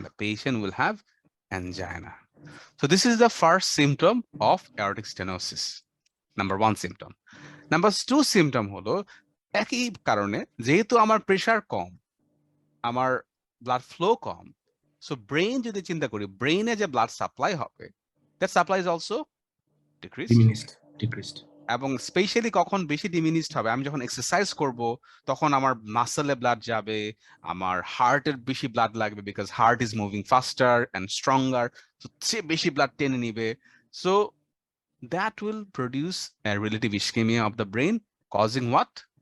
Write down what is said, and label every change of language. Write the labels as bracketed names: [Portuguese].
[English] The patient will have angina. So this is the first symptom of aortic stenosis. Number one symptom. Number two symptom [Bangla] হলো একই কারণে, যেহেতু আমার pressure কম, আমার blood flow কম, so brain যদি চিন্তা করি, ব্রেইনে যে ব্লাড সাপ্লাই হবে, [English] That supply is also decreased. Diminished. Decreased. [Bangla] এবং স্পেশালি কখন বেশি ডিমিনিশড হবে? আমি যখন এক্সারসাইজ করব তখন আমার মাসেলে ব্লাড যাবে, আমার হার্টের বেশি ব্লাড লাগবে [English] because heart is moving faster and stronger, [Bangla] সে বেশি ব্লাড টেনে নিবে। [English] So that will produce a relative ischemia of the brain causing what?